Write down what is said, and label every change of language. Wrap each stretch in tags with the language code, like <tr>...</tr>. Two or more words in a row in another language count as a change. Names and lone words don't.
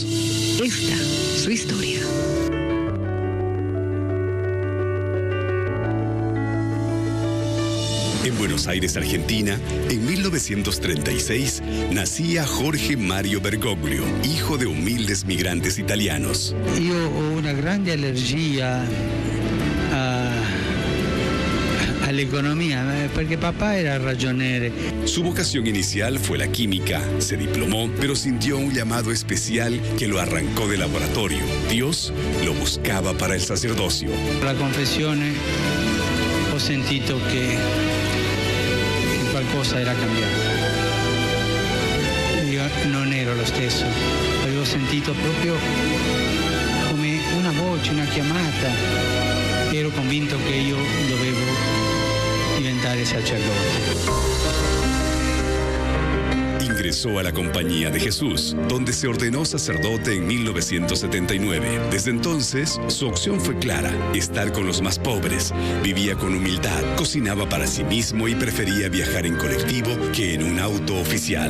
<es>Esta es su historia. En Buenos Aires, Argentina, en 1936, nacía Jorge Mario Bergoglio, hijo de humildes migrantes italianos.</es> <it>Io ho una grande allergia all'economia, perché papà era ragioniere.</it> <es>Su vocación inicial fue la química, se diplomó, pero sintió un llamado especial que lo arrancó del laboratorio. Dios lo buscaba para el sacerdocio.</es> <it>La confessione ho sentito che qualcosa era cambiato. Io non ero lo stesso, avevo sentito proprio come una voce, una chiamata. Ero convinto che io dovevo diventare sacerdote.</it> <es>Ingresó a la Compañía de Jesús, donde se ordenó sacerdote en 1979. Desde entonces, su opción fue clara: estar con los más pobres. Vivía con humildad, cocinaba para sí mismo y prefería viajar en colectivo que en un auto oficial.</es>